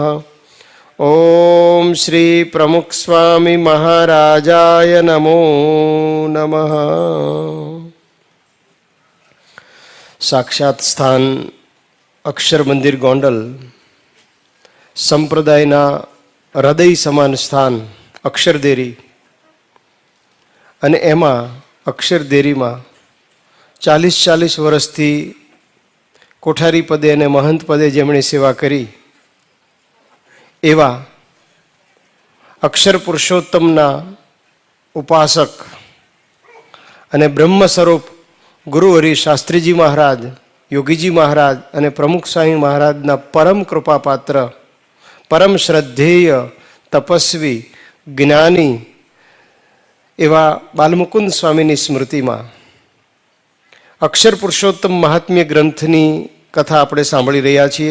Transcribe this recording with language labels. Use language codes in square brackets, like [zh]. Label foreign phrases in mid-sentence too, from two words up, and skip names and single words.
[sa] ओम श्री प्रमुख स्वामी महाराजाय नमो नमः। [gu] સાક્ષાત સ્થાન અક્ષર મંદિર ગોંડલ સંપ્રદાયના હૃદય સમાન સ્થાન અક્ષરદેરી અને એમાં અક્ષરદેરીમાં 40 વર્ષથી કોઠારી પદે અને મહંત પદે જેમણે સેવા કરી એવા અક્ષર પુરુષોત્તમના ઉપાસક અને બ્રહ્મ સ્વરૂપ ગુરુહરિ શાસ્ત્રીજી મહારાજ, યોગીજી મહારાજ અને પ્રમુખ સ્વામી મહારાજના પરમ કૃપાપાત્ર, પરમ શ્રદ્ધેય, તપસ્વી, જ્ઞાની એવા બાલમુકુંદ સ્વામીની સ્મૃતિમાં અક્ષર પુરુષોત્તમ મહાત્મ્ય ગ્રંથની કથા આપણે સાંભળી રહ્યા છીએ.